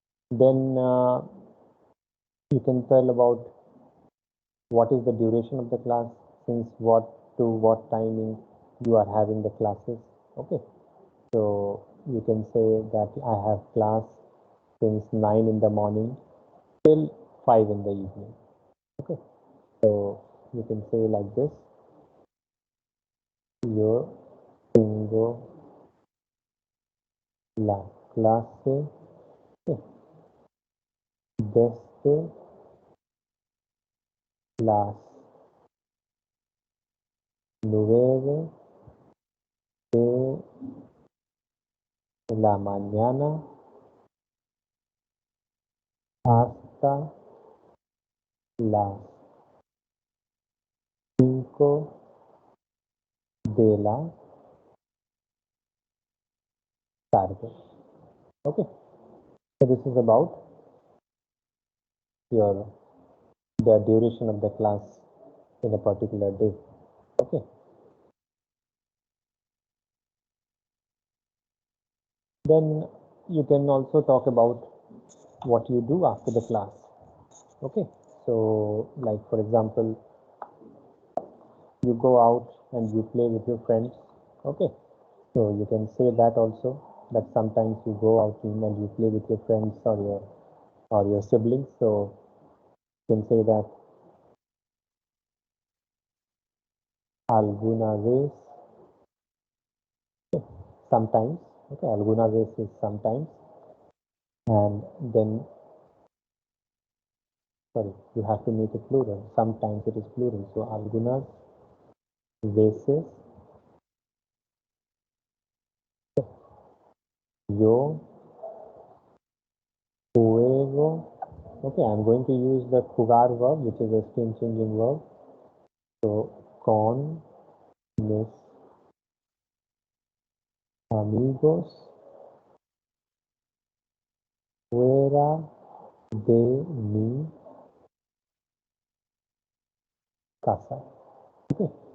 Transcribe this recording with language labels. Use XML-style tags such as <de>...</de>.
<en>Then you can tell about what is the duration of the class, since what to what timing you are having the classes. Okay, so you can say that I have class since 9 in the morning till 5 in the evening. Okay, so you can say like this,</en> <es>yo tengo la clase desde las 9 de la mañana hasta las 5 de la tarde.</es> <en>Okay, so this is about your the duration of the class in a particular day. Okay, then you can also talk about what you do after the class. Okay, so like for example, you go out and you play with your friends. Okay, so you can say that also, that sometimes you go out and you play with your friends or your siblings. So you can say that</en> <es>alguna vez,</es> <en>sometimes. Okay,</en> <es>alguna vez</es> <en>is sometimes, and then sorry, you have to make it plural. Sometimes it is plural.</en> <es>So algunas veces yo juego.</es> <en>Okay, I'm going to use the jugar verb, which is a stream changing verb.</en> <es>So con mis amigos Fuera de mi casa. Okay.</es>